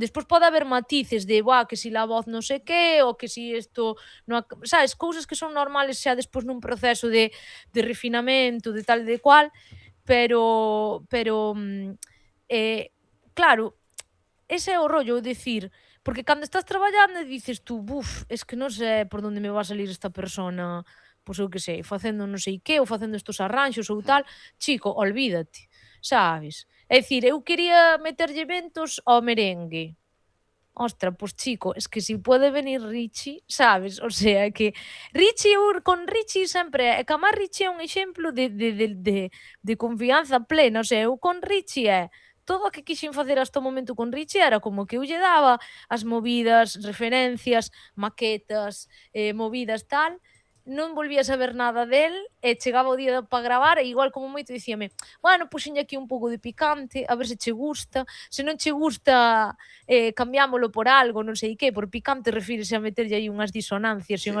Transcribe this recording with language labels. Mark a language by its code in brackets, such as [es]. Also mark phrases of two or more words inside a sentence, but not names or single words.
[gl] Despois pode haber matices de, buah, que [es] si la voz [gl] non sei que, ou que si isto non sabes, cousas que son normales xa despois nun proceso de refinamento, de tal e de cual, pero, eh, claro, ese é o rollo, dicir, porque cando estás traballando [es] dices tú: [gl] "Buf, [es] es que [gl] non sei por onde [es] me va a salir esta persona, [gl] pois eu que sei, facendo non sei que, ou facendo estos arranxos ou tal". [es] Chico, olvídate, sabes? [gl] É dicir, eu quería meterlle ventos ao merengue. Ostra, pois chico, [es] es que si puede venir Richie, sabes? O sea, [gl] que Richie, eu con Richie sempre é que amar Richie é un exemplo de confianza plena, [es] o sea, [gl] eu con Richie todo o que quixen facer hasta o momento con Richie era como que eu lle daba as movidas, referencias, maquetas, movidas tal, non volvía a saber nada del, e chegaba o día para gravar e igual como moito dicíame: "Bueno, puxenlle aquí un pouco de picante, a ver se che gusta, se non che gusta cambiámolo por algo, non sei que, por picante refírese a meterlle aí unhas disonancias e